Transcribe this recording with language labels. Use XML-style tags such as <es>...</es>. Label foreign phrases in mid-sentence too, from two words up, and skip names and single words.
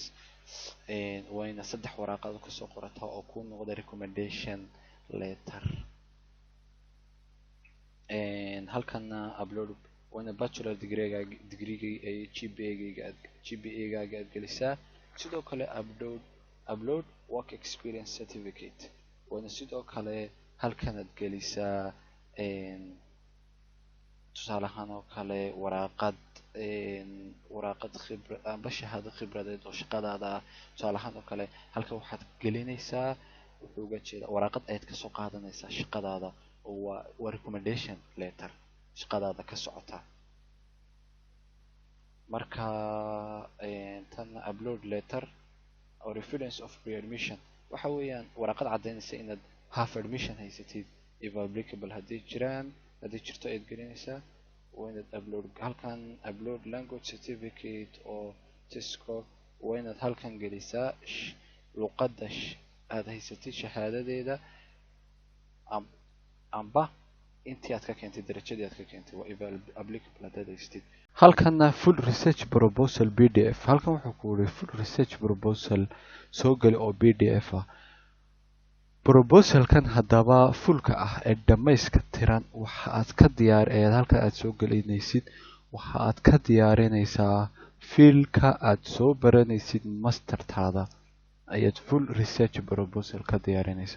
<so>wayna 3 waraaqaad kasoo qorataa oo ku noqda</so> <en>recommendation letter.</en> <so>halkana upload wayna</so> <en>bachelor degree</en> <so>GPA-gaaga aad gelisaa. sidoo kale</so> <en>upload work experience certificate</en> <so>wayna sidoo kale halkan aad gelisaa tusaale ahaan oo kale waraaqad khibrad amba shahaado khibradeed oo shaqadaada ah. tusaale ahaan oo kale halka waxaad gelinaysaa wuxuu uga jeedaa waraaqad ayaad kasoo qaadanaysaa shaqadaada oo waa</so> <en>recommendation letter</en> <so>shaqadaada ka socota. marka tan</so> <en>upload letter or evidence of pre-admission</en> <so>waxa weeyaan waraaqad caddeynaysa inaad</so> <en>half admission</en> <so>haysatid</so> <en>if applicable</en> <so>haddii jirto ayaad gelinaysaa. waa inaad halkan</so> <en>upload language certificate</en> <so>oo Cisco waa inaad halkan gelisaa luqadda aad haysatid shahaadadeeda amba intii aad ka keentay darajadii aad ka keentay waa</so> <en>if applicable</en> <so>haddaad haysatid. halkana</so> <en>full research proposal PDF</en> <so>halkan wuxuu ku yiri</so> <en>full research proposal</en> <so>soo gali oo PDF ah. proposalkan haddaba fullka ah ee dhamayska tiran waxa aad ka halka aad soo gelinaysid waxa aad ka diyaarinaysaa fiilka aad soo baranaysid mastertaada ayaad</so> <en>full research proposal</en> <so>ka diyaarinaysaa.</so>